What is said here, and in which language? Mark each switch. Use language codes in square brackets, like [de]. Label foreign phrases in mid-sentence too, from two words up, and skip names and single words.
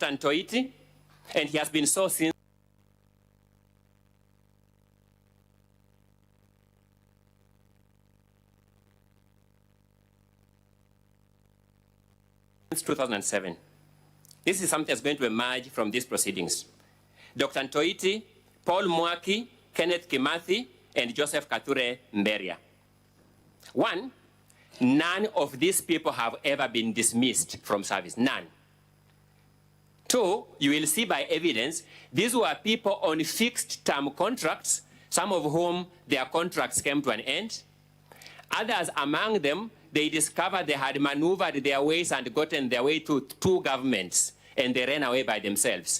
[en] Ntoiti, and he has been so since 2007. This is something that's going to emerge from these proceedings. Dr. Ntoiti, Paul Mwaki, Kenneth Kimathi, and Joseph Kathure Mberia. 1, none of these people have ever been dismissed from service, none. 2, you will see by evidence, these were people on fixed term contracts, some of whom their contracts came to an end. Others among them, they discovered they had maneuvered their ways and gotten their way to 2 governments, and they ran away by themselves.